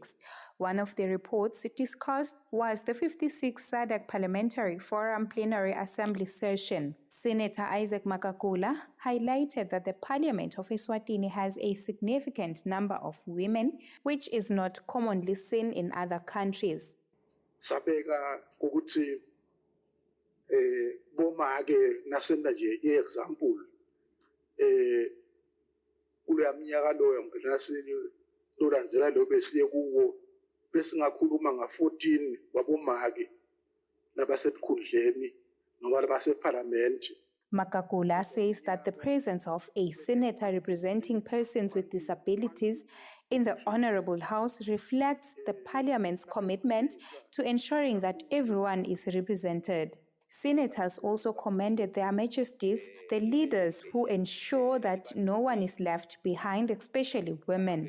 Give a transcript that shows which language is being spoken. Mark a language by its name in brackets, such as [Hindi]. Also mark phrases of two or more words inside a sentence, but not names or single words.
[English] One of the reports discussed was the 56th SADC Parliamentary Forum Plenary Assembly session. Senator Isaac Makakula highlighted that the Parliament of Eswatini has a significant number of women, which is not commonly seen in other countries. [Swati] Sabeka ukuthi bomake nasenda nje example kule minyaka lo yongena lorandzela lo besiye kuwo besingakhuluma nga14 wabomake labasekhundleni noma labaseparliament. [English] Makakula says that the presence of a senator representing persons with disabilities in the Honorable House reflects the Parliament's commitment to ensuring that everyone is represented. Senators also commended Their Majesties, the leaders who ensure that no one is left behind, especially women.